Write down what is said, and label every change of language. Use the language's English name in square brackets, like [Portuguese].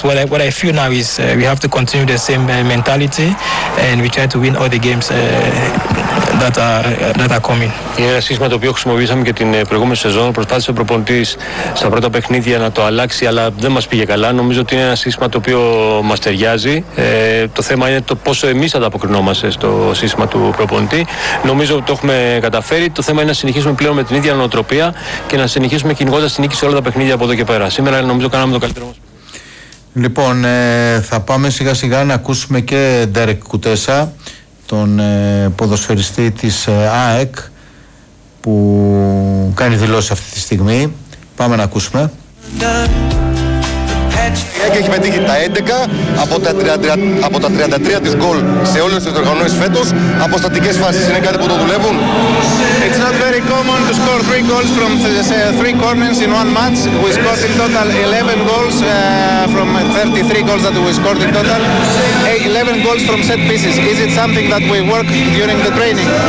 [English] What I feel now is we have to continue the same mentality, and we try to win all the games that are coming. [Greek] Είναι ένα σύστημα το οποίο χρησιμοποιήσαμε και την προηγούμενη σεζόν. Προσπάθησε ο προπονητής στα πρώτα παιχνίδια να το αλλάξει, αλλά δεν μας πήγε καλά. Νομίζω ότι είναι ένα σύστημα το οποίο μας ταιριάζει. Το θέμα είναι το πόσο εμείς ανταποκρινόμαστε στο σύστημα του προπονητή. Νομίζω ότι το έχουμε καταφέρει. Το θέμα είναι να συνεχίσουμε πλέον με την ίδια νοοτροπία και να συνεχίσουμε κυνηγώντας την νίκη σε όλα τα παιχνίδια από εδώ και πέρα. Σήμερα νομίζω κάναμε το καλύτερό μας. Λοιπόν, θα πάμε σιγά σιγά να ακούσουμε και Ντέρεκ Κουτέσα, τον ποδοσφαιριστή της ΑΕΚ, που κάνει δηλώσεις αυτή τη στιγμή. Πάμε να ακούσουμε. Και έχει πετύχει τα 11 από τα 33 της γκολ σε όλες τις οργανώσεις φέτος. Από στατικές φάσεις είναι κάτι που το δουλεύουν. [English] It's not very common to score 3 goals from 3 corners in one match. We scored in total 11 goals from 33 goals that we scored in total. 11 goals from set pieces. Is it something that we work during the training?